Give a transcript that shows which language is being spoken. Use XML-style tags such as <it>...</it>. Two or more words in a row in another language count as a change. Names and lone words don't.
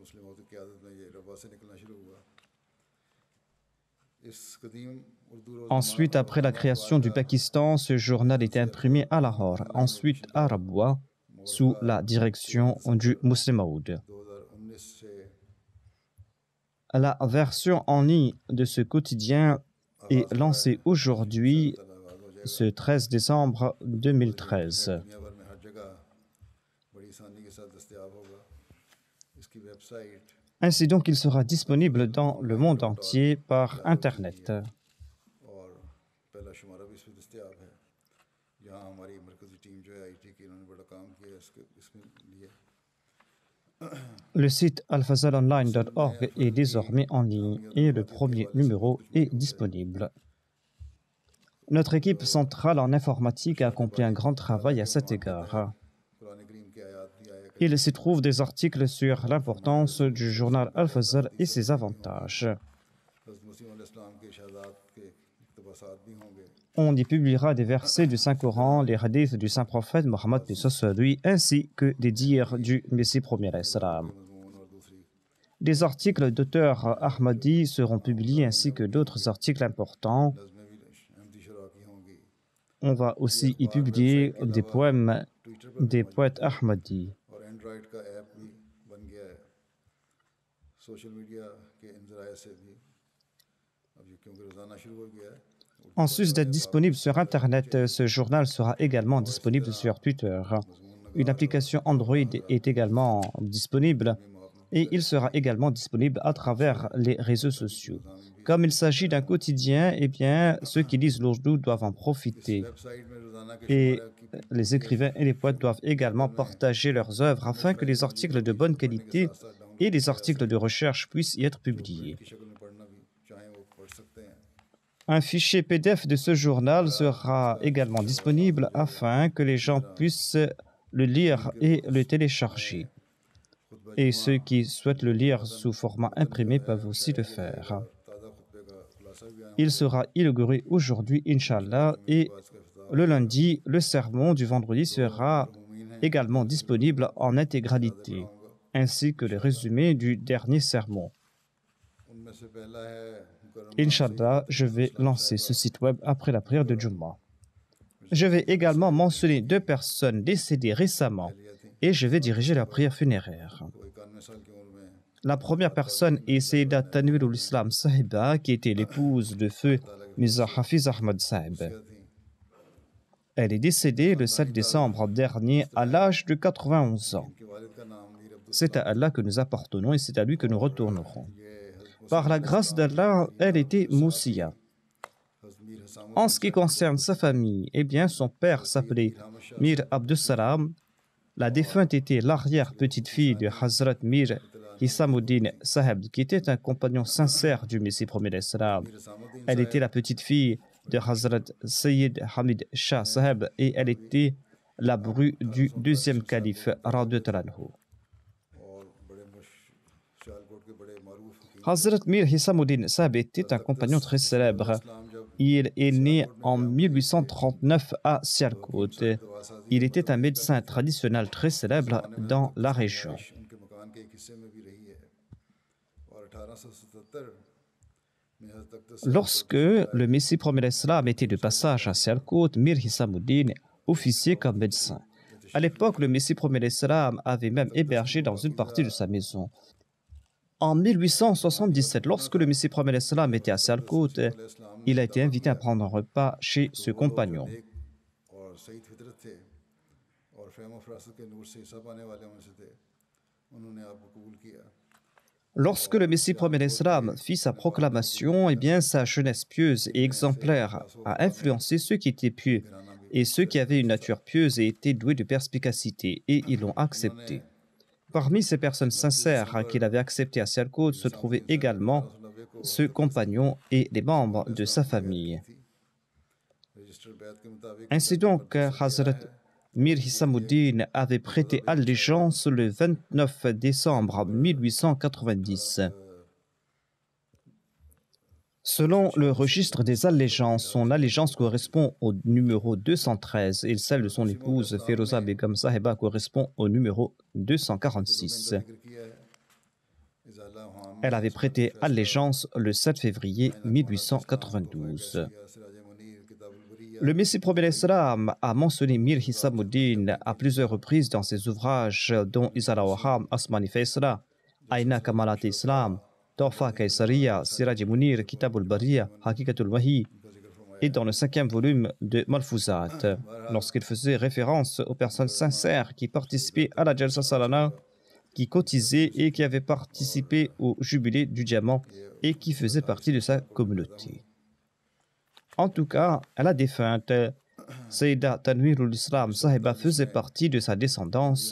<fr>Ensuite, après la création du Pakistan, ce journal était imprimé à Lahore, ensuite à Rabwa, sous la direction du Muslim Maud.</fr> <ur>2019 से</ur> <fr>La version en ligne de ce quotidien est lancée aujourd'hui, ce 13 décembre 2013.</fr> <ur>دنیا بھر میں ہر جگہ بڑی آسانی کے ساتھ دستیاب ہوگا. اس کی ویب سائٹ</ur> <fr>Ainsi donc, il sera disponible dans le monde entier par Internet.</fr> <ur>اور پہلا شمارہ بھی اس پر دستیاب ہے. یہاں ہماری مرکزی ٹیم جو ہے آئی ٹی کی، انہوں نے بڑا کام کیا ہے اس میں لیے.</ur> <fr>Le site alfazalonline.org est désormais en ligne et le premier numéro est disponible. Notre équipe centrale en informatique a accompli un grand travail à cet égard.</fr> <ur>قرآن کریم کی آیت بھی آیا کہ</ur> <fr>Il s'y trouve des articles sur l'importance du journal Al-Fazl et ses avantages.</fr> <ur>حضرت مسیح علیہ السلام کے ارشادات کے اقتباسات بھی ہوں گے.</ur> <fr>On y publiera des versets du Saint-Coran, les hadiths du Saint-Prophète Mohammed lui, ainsi que des dires du Messie premier Islam.</fr> <ur>مضمون اور دوسری</ur> <fr>Des articles d'auteurs Ahmadi seront publiés ainsi que d'autres articles importants.</fr> <ur>نظمیں بھی احمدی شعرا کی ہوں گی.</ur> <fr>On va aussi y publier des poèmes</fr> <ur>ٹویٹر پر</ur> <fr>des poètes Ahmadi.</fr> <ur>اور اینڈرائیڈ کا ایپ بھی بن گیا ہے.</ur> <en>social media</en> <ur>کے ان ذرائع سے بھی اب یہ کیونکہ روزانہ شروع ہو گیا ہے.</ur> <fr>En sus d'être disponible sur Internet, ce journal sera également disponible sur Twitter. Une application Android est également disponible et il sera également disponible à travers les réseaux sociaux. Comme il s'agit d'un quotidien, eh bien, ceux qui lisent l'Ourdou doivent en profiter.</fr> <ur>ویب سائٹ میں روزانہ کے</ur> <fr>Et</fr> <ur>شمارہ کی</ur> <fr>les écrivains et les poètes doivent également partager leurs œuvres afin que les articles de bonne qualité et les articles de recherche puissent y être publiés.</fr> <ur>کی شکل میں پڑھنا بھی چاہیں وہ پڑھ سکتے ہیں.</ur> <fr>Un fichier PDF de ce journal sera également disponible afin que les gens puissent le lire et le télécharger. Et ceux qui souhaitent le lire sous format imprimé peuvent aussi le faire.</fr> <ur>تازہ خطبے کا خلاصہ بھی بیان</ur> <fr>Il sera inauguré aujourd'hui, Inch'Allah, et le lundi, le sermon du vendredi sera également disponible en intégralité, ainsi que le résumé du dernier sermon.</fr> <ur>ان میں سے پہلا ہے</ur> <fr>Inch'Allah, je vais lancer ce site web après la prière de Jumu'ah. Je vais également mentionner 2 personnes décédées récemment et je vais diriger la prière funéraire.</fr> <ur>وہ 91 سال کی عمر میں</ur> <fr>La première personne est Sayyidat Tanwirul Islam Sahiba, qui était l'épouse de feu Mirza Hafiz Ahmad Sahib.</fr> <ur>थी।</ur> <fr>Elle est décédée le 7 décembre dernier à l'âge de 91 ans.</fr> <ur>کے والد کا نام میر عبدل</ur> <fr>C'est à Allah que nous appartenons et c'est à lui que nous retournerons.</fr> <ur>یہ حضرت</ur> <fr>Par la grâce d'Allah, elle était Moussia.</fr> <ur>मीर हसाम</ur> <fr>En ce qui concerne sa famille, eh bien, son père s'appelait Mir Abdus Salam. La défunte était l'arrière-petite-fille de Hazrat Mir Hisamuddin Sahib, qui était un compagnon sincère du Messie premier d'Islam.</fr> <ur>हसामुद्दीन</ur> <fr>Elle était la petite-fille de Hazrat Sayyid Hamid Shah Sahib et elle était la bru du deuxième calife</fr> <ar>رضي الله عنه.</ar> <ur>اور بڑے سیالکوٹ کے بڑے معروف وکیل</ur> <fr>Hazrat Mir Hisamuddin Sahib était un compagnon très célèbre.</fr> <ur>اسلام جب</ur> <fr>Il est né en 1839 à Sialkot. Il était un médecin traditionnel très célèbre dans la région.</fr> <ur>ان کے مکان کے ایک حصے میں بھی رہی ہے اور 1877 میں حضرت اقدس</ur> <fr>Lorsque le Messie premier d'Islam était de passage à Sialkot, Mir Hisamuddin officiait comme médecin. À l'époque, le Messie premier d'Islam avait même hébergé dans une partie de sa maison. En 1877, lorsque le Messie premier d'Islam était à Sialkot, il a été invité à prendre un repas chez ce compagnon.</fr> <ur>اور سعید فطرت تھے اور فہم اور فراست کے نور سے حصہ پانے والے ان سے تھے. انہوں نے آپ کو قبول کیا.</ur> <fr>Lorsque le Messie premier d'Islam fit sa proclamation, eh bien, sa jeunesse pieuse et exemplaire a influencé ceux qui étaient pieux et ceux qui avaient une nature pieuse et étaient doués de perspicacité, et ils l'ont accepté. Parmi ces personnes sincères qu'il avait acceptées à Sialkot se trouvaient également ce compagnon et les membres de sa famille.</fr> <ur>رجسٹر بیعت کے مطابق</ur> <fr>Ainsi donc, Hazrat Mir Hisamuddin avait prêté allégeance le 29 décembre 1890. Selon le registre des allégeances, son allégeance correspond au numéro 213 et celle de son épouse Feroza Begum Sahiba correspond au numéro 246.</fr> <ur>ذکر کیا ہے۔ ازالہ اوہام</ur> <fr>Elle avait prêté allégeance le 7 février 1892.</fr> <ur>سراج منیر کتاب البریہ</ur> <fr>Le Messie premier l'Islam a mentionné Mir Hisamuddin à plusieurs reprises dans ses ouvrages dont Izara Waham, Asmani Faisla, Aina Kamalat Islam, Tofa Kaisariya, Siraj Munir, Kitabul Bariya, Hakikatul Wahi, et dans le 5e volume de Malfouzat, lorsqu'il faisait référence aux personnes sincères qui participaient à la Jalsa Salana, qui cotisaient et qui avaient participé au jubilé du diamant et qui faisaient partie de sa communauté. En tout cas, à la défunte, Sayyida Tanwirul Islam Sahiba faisait partie de sa descendance.</fr>